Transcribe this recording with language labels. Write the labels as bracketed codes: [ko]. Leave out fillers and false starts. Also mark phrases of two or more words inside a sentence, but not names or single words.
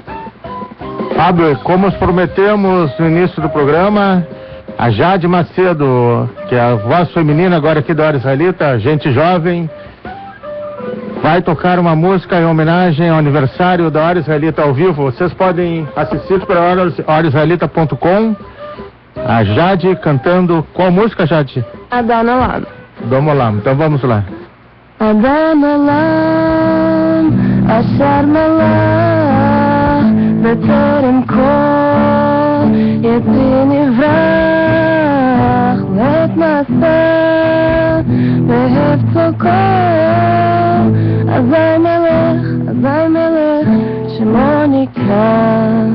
[pt] Fábio, como os prometemos no início do programa, a Jade Macedo, que é a voz feminina agora aqui da Hora Israelita, gente jovem, vai tocar uma música em homenagem ao aniversário da Hora Israelita ao vivo. Vocês podem assistir pela horaisraelita.com. A Jade cantando qual música, Jade? Adon Olam. Adon Olam. Então vamos lá. [he] אדון עולם אשר מלך בטרם כל יציר נברא לעת נעשה בחפצו כל אזי מלך שמו נקרא,